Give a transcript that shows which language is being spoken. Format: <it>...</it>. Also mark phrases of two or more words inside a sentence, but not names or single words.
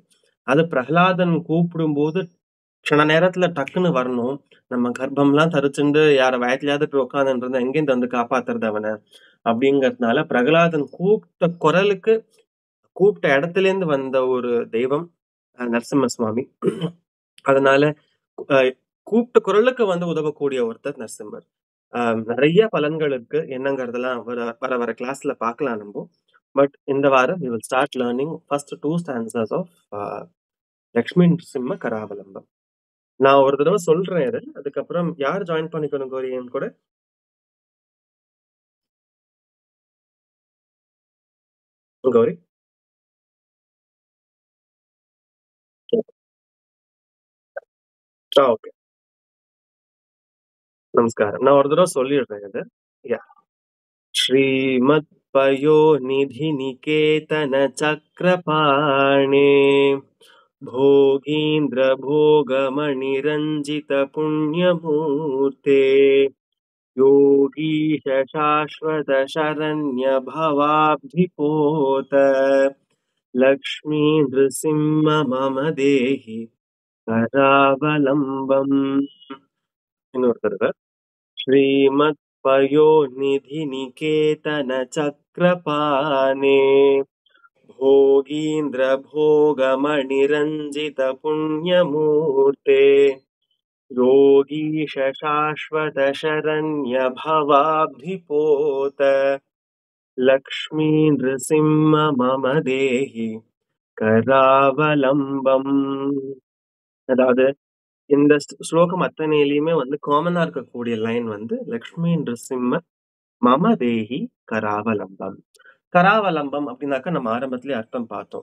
<ta>அது பிரகலாதன் கூப்பிடும்போது க்ஷண நேரத்துல டக்குன்னு வரணும், நம்ம கர்ப்பம்லாம் தரிச்சுண்டு யார வயத்துலயாவது போய் உட்காந்துட்டு இருந்தா எங்கேருந்து வந்து காப்பாத்துறது அவனை அப்படிங்கறதுனால பிரகலாதன் கூப்பிட்ட குரலுக்கு கூப்பிட்ட இடத்துல இருந்து வந்த ஒரு தெய்வம் நரசிம்ம சுவாமி. அதனால கூப்பிட்ட குரலுக்கு வந்து உதவக்கூடிய ஒருத்தர் நரசிம்மர். நிறைய பலன்கள் இருக்கு, என்னங்கிறதெல்லாம் வர வர கிளாஸ்ல பார்க்கலாம் நம்ம.</ta> <en>பட்</en> <ta>இந்த வாரம்</ta> <en>we will start learning first 2 stanzas of லக்ஷ்மி நரசிம்ம கராவலம்பம்.</en> <ta>நான் ஒரு தடவை சொல்றேன் இது, அதுக்கப்புறம் யார் ஜாயின் பண்ணிக்கணும் கௌரி என் கூட? கௌரி ஓகே, நமஸ்காரம். நான் ஒரு தடவை சொல்லிடுறேன் இது.</ta> <sa>श्रीमत् पयो निधि निकेतन चक्रपाणे भोगीन्द्र भोगमणिरञ्जित पुण्यमूर्ते योगीश शाश्वत शरण्य भवाब्धिपोत लक्ष्मी नृसिंह मम देहि करावलम्बम्.</sa> <ta>இன்னொரு தடவை.</ta> <sa>श्रीमत् पयोनिधि निकेतन चक्रपाणे भोगीन्द्र भोगमणिरञ्जित पुण्यमूर्ते योगीश शाश्वत शरण्य भवाब्धिपोत लक्ष्मी नृसिंह मम देहि கராவலம்பம்.</sa> <ta>அதாவது இந்த ஸ்லோகம் அத்தனையிலுமே வந்து காமனா இருக்கக்கூடிய லைன் வந்து</ta> <sa>लक्ष्मी नृसिंह मम देहि करावलम्बम्.</sa> <ta>கராவலம்பம் அப்படின்னாக்க நம்ம ஆரம்பத்திலே அர்த்தம் பார்த்தோம்.</ta>